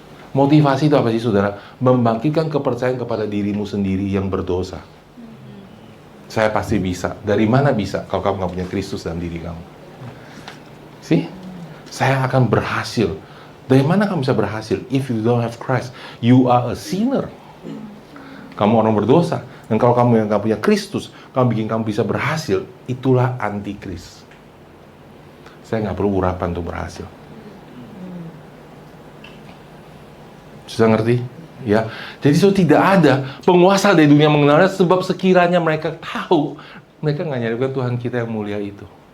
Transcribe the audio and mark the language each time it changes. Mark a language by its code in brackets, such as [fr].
[id] Motivasi itu apa sih, saudara? Membangkitkan kepercayaan kepada dirimu sendiri yang berdosa. Saya pasti bisa. Dari mana bisa kalau kamu nggak punya Kristus dalam diri kamu? [en] See? [id] Saya akan berhasil. Dari mana kamu bisa berhasil? [en] If you don't have Christ, you are a sinner. [id] Kamu orang berdosa. Dan kalau kamu yang nggak punya Kristus, kamu bikin kamu bisa berhasil, itulah antikris. Saya nggak perlu urapan untuk berhasil. Sudah ngerti? Ya. Jadi tidak ada penguasa dari dunia mengenalnya, sebab sekiranya mereka tahu, mereka nggak nyarikan Tuhan kita yang mulia itu.